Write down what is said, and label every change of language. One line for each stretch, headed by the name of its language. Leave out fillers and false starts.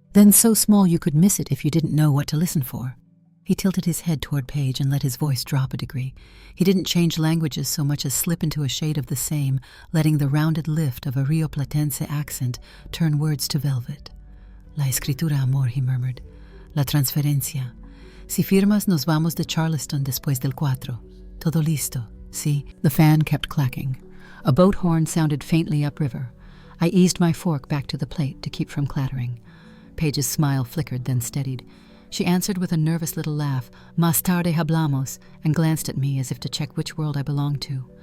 English: Then so small you could miss it if you didn't know what to listen for. He tilted his head toward Paige and let his voice drop a degree. He didn't change languages so much as slip into a shade of the same, letting the rounded lift of a Rio Platense accent turn words to velvet.
Spanish: La escritura, amor,
English: he murmured.
Spanish: La transferencia. Si firmas, nos vamos de Charleston después del 4. Todo listo.
English: See? The fan kept clacking. A boat horn sounded faintly upriver. I eased my fork back to the plate to keep from clattering. Paige's smile flickered, then steadied. She answered with a nervous little laugh,
Spanish: Más tarde hablamos,
English: and glanced at me as if to check which world I belonged to.